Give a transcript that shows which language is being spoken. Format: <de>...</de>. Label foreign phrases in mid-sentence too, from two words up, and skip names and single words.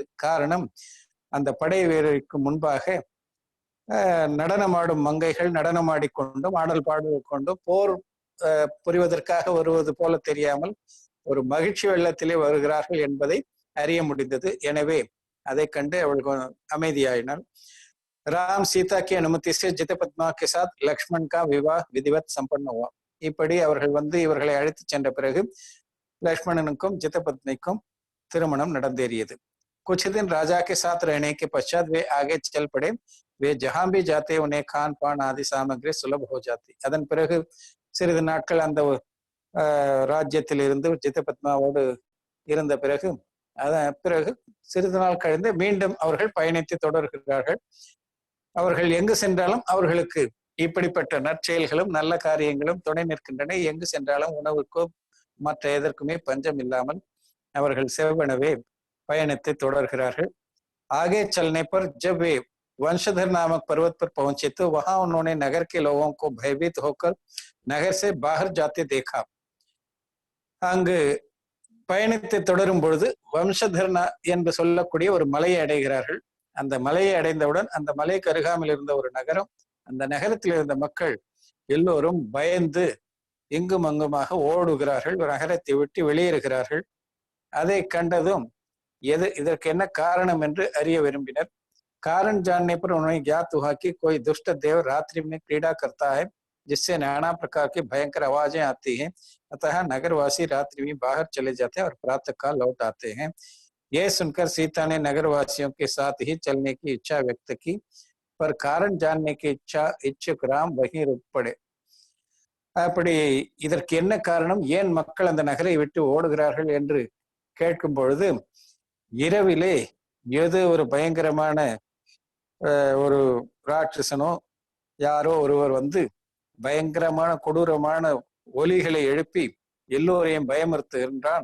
<ta>காரணம், அந்த படை வீரருக்கு முன்பாக நடனமாடும் மங்கைகள் நடனமாடிக்கொண்டும் ஆடல் பாடிக்கொண்டும் போர் புரிவதற்காக வருவது போல தெரியாமல் ஒரு மகிழ்ச்சி வெள்ளத்திலே வருகிறார்கள் என்பதை அறிய முடிந்தது. எனவே அதை கண்டு அவள் அமைதியாயினாள்.</ta> <hi>राम सीता की अनुमति से जितपद्मा के साथ लक्ष्मण का विवाह विधिवत संपन्न हुआ.</hi> <ta>இப்படி அவர்கள் இவர்களை அழைத்து சென்ற பிறகு லக்ஷ்மணனுக்கும் जितपत्नीக்கும் திருமணம் நடந்தேறியது.</ta> <hi>कुछ दिन राजा के साथ रहने के पश्चात वे आगे चल पड़े. वे जहां भी जाते उन्हें खान पान आदि सामग्री सुलभ हो जाती.</hi> <ta>அதன் பிறகு சிறிது நாட்கள் அந்த ராஜ்யத்தில் இருந்து ஜித்தபத்மாவோடு இருந்த பிறகு அதன் பிறகு சிறிது நாள் கழிந்து மீண்டும் அவர்கள் பயணித்து தொடர்கிறார்கள். அவர்கள் எங்கு சென்றாலும் அவர்களுக்கு இப்படிப்பட்ட நற்செயல்களும் நல்ல காரியங்களும் துணை நிற்கின்றன. எங்கு சென்றாலும் உணவுக்கோ மற்ற எதற்குமே பஞ்சம் இல்லாமல் அவர்கள் செவ்வனவே பயணத்தை தொடர்கிறார்கள்.</ta> <hi>आगे चलने पर जब वे वंशधर नामक पर्वत पर पहुंचे तो वहां उन्होंने नगर के लोगों को भयभीत होकर नगर से बाहर जाते देखा.</hi> <ta>அங்கு பயணத்தை தொடரும் பொழுது வம்சதர்னா என்று சொல்லக்கூடிய ஒரு மலையை அடைகிறார்கள். அந்த மலையை அடைந்தவுடன் அந்த மலைக்கு அருகாமையில் இருந்த ஒரு நகரம், அந்த நகரத்தில் இருந்த மக்கள் எல்லோரும் பயந்து இங்கும் அங்குமாக ஓடுகிறார்கள், நகரத்தை விட்டு வெளியேறுகிறார்கள். அதை கண்டதும் இதற்கு என்ன காரணம் என்று அறிய விரும்பினர்.</ta> <hi>कारण जानने पर उन्होंने ज्ञात हुआ कि कोई दुष्ट देव रात्रि में क्रीड़ा करता है जिससे नाना प्रकार की भयंकर आवाजें आती हैं, अतः नगरवासी रात्रि में बाहर चले जाते हैं और प्रातः काल लौट आते हैं. यह सुनकर सीता ने नगरवासियों के साथ ही चलने की इच्छा व्यक्त की, पर कारण जानने की इच्छुक राम वहीं रुक पड़े.</hi> <ta>அப்படி இதற்கு என்ன காரணம், ஏன் மக்கள் அந்த நகரை விட்டு ஓடுகிறார்கள் என்று கேட்கும் பொழுது, இரவிலே ஏதோ ஒரு பயங்கரமான ஒரு ராட்சசனோ யாரோ ஒருவர் வந்து பயங்கரமான கொடூரமான ஒலிகளை எழுப்பி எல்லோரையும் பயமுறுத்துகின்றான்.</ta>